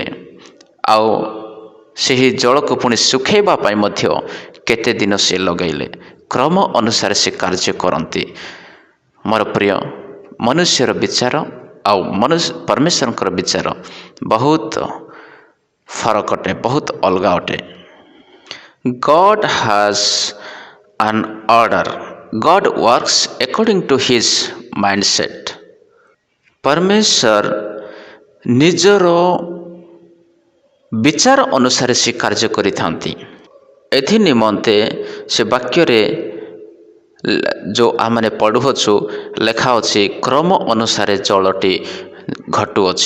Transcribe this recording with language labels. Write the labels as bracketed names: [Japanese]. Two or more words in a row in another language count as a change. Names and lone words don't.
[Odia] ଆଉ ସେହି ଜଳକୁ ପୁଣି ଶୁଖାଇବା ପାଇଁ ମଧ୍ୟ କେତେ ଦିନ ସେ ଲଗାଇଲେ। କ୍ରମ ଅନୁସାରେ ସେ କାର୍ଯ୍ୟ କରନ୍ତି। ମୋର ପ୍ରିୟ, ମନୁଷ୍ୟର ବିଚାର ଆଉ ପରମେଶ୍ୱରଙ୍କର ବିଚାର ବହୁତ ଫରକ ଅଟେ, ବହୁତ ଅଲଗା ଅଟେ। [English] God has an order. God works according to his mindset. [Odia] ପରମେଶ୍ୱର ନିଜର ବିଚାର ଅନୁସାରେ ସେ କାର୍ଯ୍ୟ କରିଥାନ୍ତି। ଏଥି ନିମନ୍ତେ ସେ ବାକ୍ୟ ଯୋ ଆମନେ ପଢ଼ୁଛୁ ଲେଖା ଅଛି କ୍ରମ ଅନୁସାରେ ଜଳଟି ଘଟୁଅଛି।